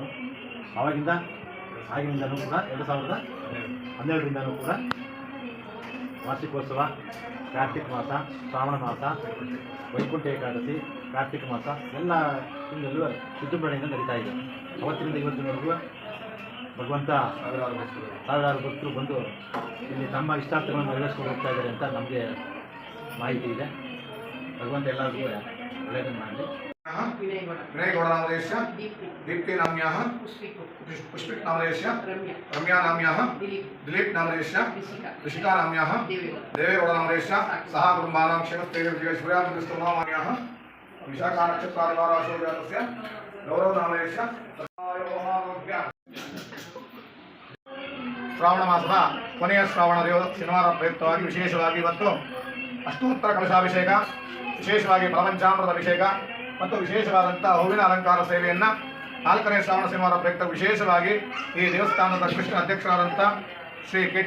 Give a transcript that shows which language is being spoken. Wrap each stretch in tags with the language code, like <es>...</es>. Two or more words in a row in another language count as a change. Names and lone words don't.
<kn>ಆಗಿನಿಂದನೂ ಕೂಡ 2012ರಿಂದನೂ ಕೂಡ ವಾರ್ಷಿಕೋತ್ಸವ, ಕಾರ್ತಿಕ ಮಾಸ, ಶ್ರಾವಣ ಮಾಸ, ವೈಕುಂಠ ಏಕಾದಶಿ, ಕಾರ್ತಿಕ ಮಾಸ ಎಲ್ಲ ತಿಂಗಳಲ್ಲೂ ವಿಜೃಂಭಣೆಯಿಂದ ನಡೀತಾ ಇದೆ. ಅವತ್ತಿನಿಂದ ಇವತ್ತಿನವರೆಗೂ ಭಗವಂತ ಸಾವಿರಾರು ಭಕ್ತರು ಬಂದು ಇಲ್ಲಿ ತಮ್ಮ ಇಷ್ಟಾರ್ಥಗಳನ್ನು ನೆರವೇರಿಸ್ಕೊಂಡು ಹೋಗ್ತಾ ಇದ್ದಾರೆ ಅಂತ ನಮಗೆ ಮಾಹಿತಿ ಇದೆ. ಭಗವಂತ ಎಲ್ಲರಿಗೂ ಒಳ್ಳೆಯದನ್ನು ಮಾಡಲಿ.</kn> <sa>विनयगौड़नामधेयस्य दीप्ति नाम्याः पुष्पिक नामधेयस्य रम्या नाम्याः दिलीप नामधेयस्य ऋषिका नाम्याः देवेगौड़नामधेयस्य सह कुटुम्बानां क्षेमस्थैर्यविजयसूर्याभिस्तुनामान्याः विशाखा नक्षत्रादिवाराशो जातस्य गौरव नामधेयस्य</sa> <kn>ಶ್ರಾವಣ ಮಾಸದ ಕೊನೆಯ ಶ್ರಾವಣ ಶನಿವಾರ ಪ್ರಯುಕ್ತವಾಗಿ ವಿಶೇಷವಾಗಿ ಇವತ್ತು ಅಷ್ಟೋತ್ತರ ಕಲಶಾಭಿಷೇಕ, ವಿಶೇಷವಾಗಿ ಫಲಪಂಚಾಮೃತ ಅಭಿಷೇಕ ಮತ್ತು ವಿಶೇಷವಾದಂಥ ಹೂವಿನ ಅಲಂಕಾರ ಸೇವೆಯನ್ನು 4ನೇ ಶ್ರಾವಣ ಶನಿವಾರ ಪ್ರಯುಕ್ತ ವಿಶೇಷವಾಗಿ ಈ ದೇವಸ್ಥಾನದ ಕೃಷ್ಣ ಅಧ್ಯಕ್ಷರಾದಂಥ ಶ್ರೀ ಕೆ.ಟಿ.</kn>